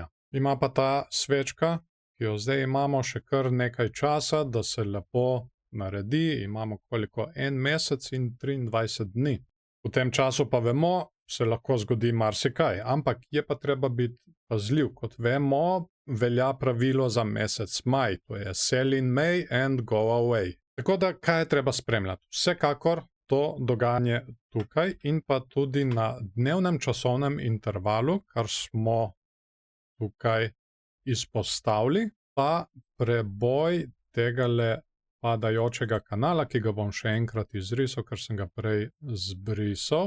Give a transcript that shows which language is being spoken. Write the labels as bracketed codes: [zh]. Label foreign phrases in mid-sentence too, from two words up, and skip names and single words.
[sl] Ima pa ta svečka, ki jo zdaj imamo še kar nekaj časa, da se lepo naredi, imamo koliko 1 mesec in 23 dni. V tem času pa vemo, se lahko zgodi marsikaj, ampak je pa treba biti pazljiv. Kot vemo, velja pravilo za mesec maj, to je [en] sell in May and go away. [sl] Tako da, kaj je treba spremljati? Vsekakor to dogajanje tukaj in pa tudi na dnevnem časovnem intervalu, kar smo tukaj izpostavili, pa preboj tegale padajočega kanala, ki ga bom še enkrat izrisal, ker sem ga prej zbrisal.